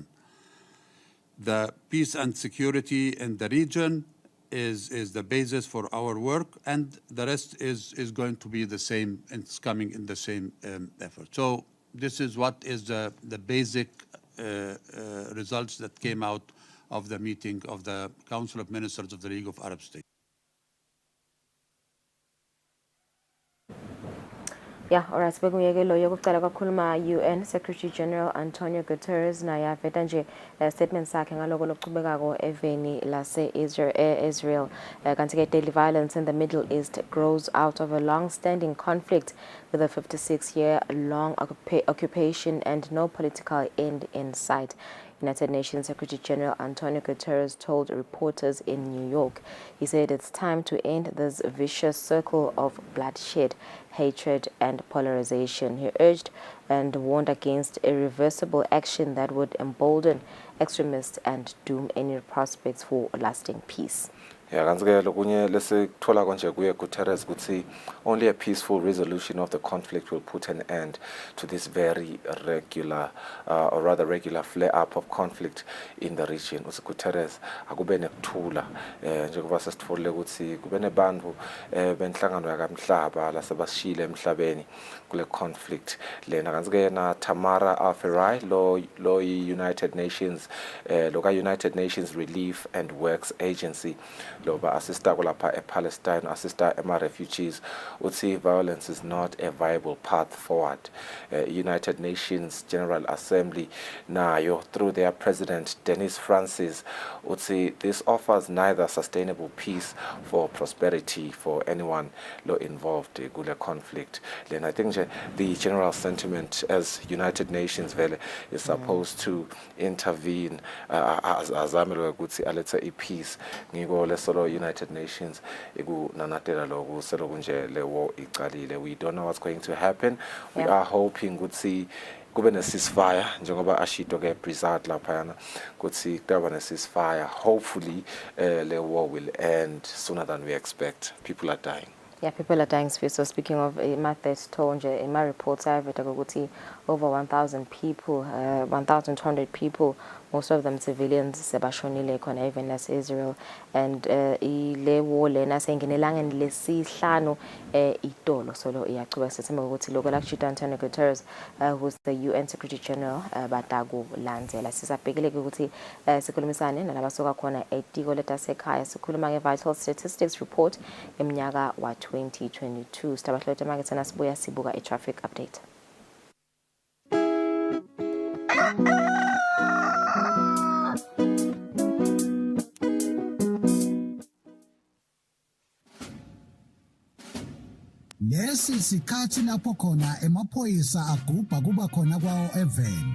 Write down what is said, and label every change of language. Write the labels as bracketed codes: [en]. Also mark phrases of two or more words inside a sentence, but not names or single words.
[en] The peace and security in the region is the basis for our work, and the rest is going to be the same, and it's coming in the same effort. So this is what is the basic results that came out of the meeting of the Council of Ministers of the League of Arab States. Yeah, alright, [ss] sibekuyekelo yokuqala kwakhuluma UN Secretary General Antonio Guterres naye aveta nje statement sakhe ngaloko lokuchubekako eveni lase Israel kanti ke [en] daily violence in the Middle East grows out of a long-standing conflict with a 56-year-long occupation and no political end in sight. United Nations Secretary General Antonio Guterres told reporters in New York. He said it's time to end this vicious circle of bloodshed, hatred, and polarization. He urged and warned against irreversible action that would embolden extremists and doom any prospects for lasting peace. Yeah, [ss] kanzike lokunye lesikuthola konje kuye Guterres ukuthi [en] only a peaceful resolution of the conflict will put an end to this very regular or rather regular flare up of conflict in the region. [ss] Uthi Guterres akube nekuthula njengoba sesitfolile ukuthi kube nebantfu benhlangano yakamhlaba lasebashile emhlabeni kule conflict lena. Kanzike yena Tamara Al-Ferai lo United Nations United Nations Relief and Works Agency loba assista kulapha ePalestine, assista ema-refugees, uthi [en] violence is not a viable path forward. United Nations General Assembly nayo through their president Dennis Francis uthi this offers neither sustainable peace for prosperity for anyone involved in the conflict. Then I think the general sentiment as United Nations is supposed to intervene [ss] azamele ukuthi alethe ipeace ngiko lesolo United Nations ikunanatela lokhu selokunje le war icalile. [en] We don't know what's going to happen. We are hoping [ss] ukuthi kube ne ceasefire njengoba ashito ke Brizard laphana ukuthi kube ne ceasefire. [en] Hopefully the war will end sooner than we expect. People are dying. Yeah, people are dying. So speaking of Matthias Tonje, in my reports I've read over 1,000 people, 1,200 people, most of them civilians, [ss] sebashonile khona [en] even as Israel, [ss] and ile war lena senginelangeni lesihlanu itolo solo iyachuba sithemba ukuthi lokho lakushita Antonio Guterres [en] who's the UN Secretary General [ss] bataku landzela. Sisabhekeleke ukuthi sikhulumisane nalabasoka khona etiko letasekhaya sikhuluma nge- [en] vital statistics report [ss] eminyaka wa 2022. Sitabahlothe market sana sibuya sibuka i-traffic update. Lesi sikhathi lapho khona emaphoyisa agubha kuba khona kwawo even.